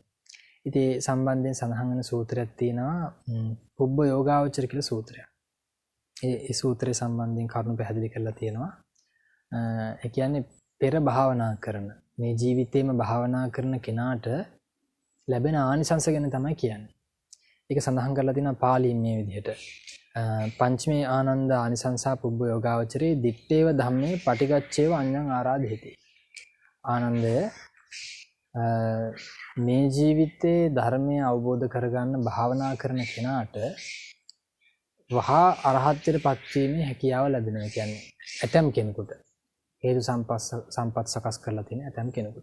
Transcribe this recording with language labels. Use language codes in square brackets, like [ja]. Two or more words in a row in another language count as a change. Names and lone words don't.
[si] ඉතින් ඒ සම්බන්ධයෙන් සඳහන් වෙන සූත්‍රයක් තියෙනවා පුබ්බ යෝගාවචර කියලා සූත්‍රයක්. ඒ සූත්‍රය සම්බන්ධයෙන් කරුණු පැහැදිලි කරලා තියෙනවා. ඒ කියන්නේ පෙර භාවනා කරන මේ ජීවිතේම භාවනා කරන කෙනාට ලැබෙන ආනිසංස ගැන තමයි කියන්නේ. ඒක සඳහන් කරලා තියෙනවා පාලියෙන් මේ විදිහට. [pi] පංචමේ ආනන්ද ආනිසංසා පුබ්බ යෝගාවචරේ දිත්තේව ධම්මේ පටිගච්ඡේව අඤ්ඤං ආරාධේති. [si] ආනන්දය මේ ජීවිතේ ධර්මය අවබෝධ කරගන්න භාවනා කරන කෙනාට වහා අරහත්ත්වයට පත්වීමේ හැකියාව ලැබෙනවා. කියන්නේ ඇතම් කෙනෙකුට හේතු සම්පත් සකස් කරලා තියෙන ඇතම් කෙනෙකුට.